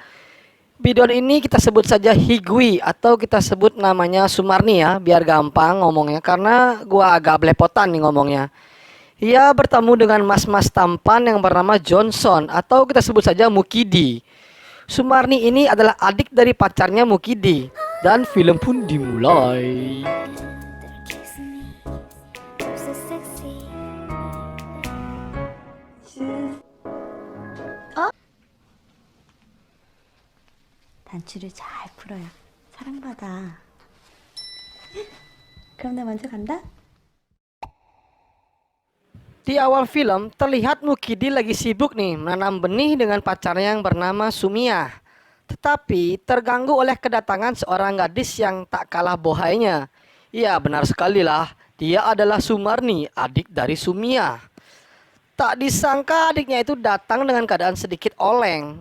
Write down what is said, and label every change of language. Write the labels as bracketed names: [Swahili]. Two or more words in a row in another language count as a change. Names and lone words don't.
[Indonesian] Biduan ini kita sebut saja Higwi atau kita sebut namanya Sumarni ya, biar gampang ngomongnya karena gua agak belepotan nih ngomongnya. Ia bertemu dengan mas-mas tampan yang bernama Johnson atau kita sebut saja Mukidi. Sumarni ini adalah adik dari pacarnya Mukidi. Dan film pun dimulai. [Korean] 단추를 잘 풀어요. 사랑받아. 그럼 나 먼저 간다. [Indonesian] Di awal film terlihat Mukidi lagi sibuk nih menanam benih dengan pacarnya yang bernama Sumia. Tetapi terganggu oleh kedatangan seorang gadis yang tak kalah bohainya. Iya, benar sekali lah. Dia adalah Sumarni, adik dari Sumia. Tak disangka adiknya itu datang dengan keadaan sedikit oleng.